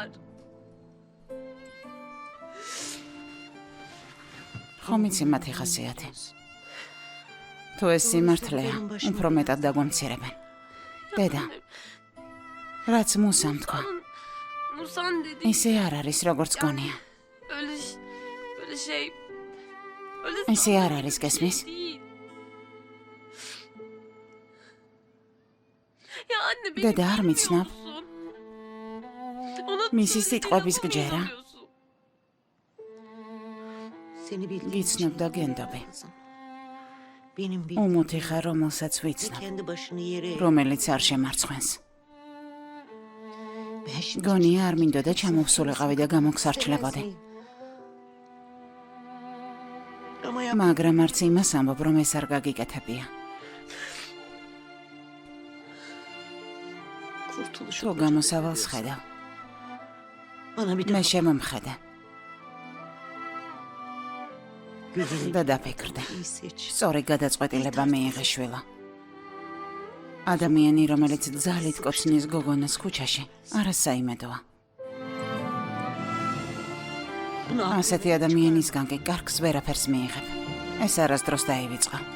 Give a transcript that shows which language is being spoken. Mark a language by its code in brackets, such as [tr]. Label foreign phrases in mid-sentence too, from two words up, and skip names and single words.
[ka] ხომ იცი მათი ხასიათი? თუ ეს სიმართლეა, უფრო მეტად დაგვამცირებენ. დედა, რაც მოსამ თქვა, [tr] Musan dedi [ka] ისე არ არის, როგორც გონია. [tr] böyle şey öyle [ka] ისე არ არის, გესმის? [tr] değil. Ya anne beni Dede, [ka] არ მიცნობ? [tr] tanımıyorsun. Ona [ka] მისი [tr] söyle, [ka] სიტყვების [tr] beni [ka] გჯერა. [tr] tanımıyorsun. Seni bildiğim [ka] გიცნობ და გენდობი. [tr] benim bildiğim [ka] უმუთი ხარ, რომელსაც [tr] ve [ka] ვიცნობ, [tr] kendi başını yere [ka] რომელიც არ შემარცხვენს. [tr] ben şimdi [ka] გონია არ მინდოდა ჩამოვსულიყავი და გამოგსარჩლებოდი. [tr] ama [ka] მაგრამ არც იმას ამბობ, რომ ეს არ გაგიკეთებია. [tr] kurtuluşu [ka] თუ გამოსავალს ხედავ, [tr] bana bir [ka] მე [tr] daha [ka] შემომხედე [tr] gözünü [ka] და დაფიქრდე. [tr] iyi seç. [ka] სწორი გადაწყვეტილება მიიღე შვილო. ადამიანი, რომელიც ძალით კოცნის გოგონას ქუჩაში, არასაიმედოა. [tr] Bunu [ka] ასეთი ადამიანისგან კი კარგს ვერაფერს მიიღებ. ეს არასდროს დაივიწყა.